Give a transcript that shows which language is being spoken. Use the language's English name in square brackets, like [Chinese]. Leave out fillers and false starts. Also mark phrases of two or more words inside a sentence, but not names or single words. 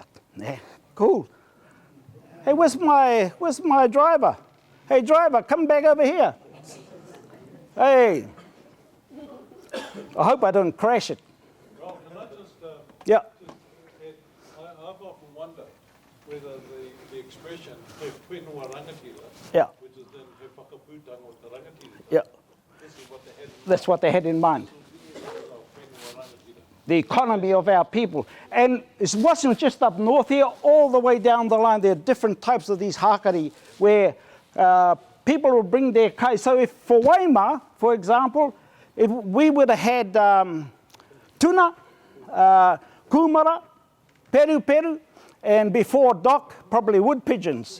[English] Yeah, cool. Hey, where's my driver? Hey, driver, come back over here. Hey, I hope I don't crash it. Well, can I just, yeah. I've often wondered whether the expression [Māori] he whenua rangatira, [English] Yeah. which is then [Māori] he whakapūtanga o te rangatira, [English] Yeah. this is what they had in mind. That's what they had in mind. [Māori] Whenua rangatira. [English] The economy of our people. And it wasn't just up north here, all the way down the line. There are different types of these hākari where people will bring their kai. So if for Waima, for example, we would have had tuna, kumara, peru, and before dock, probably wood pigeons.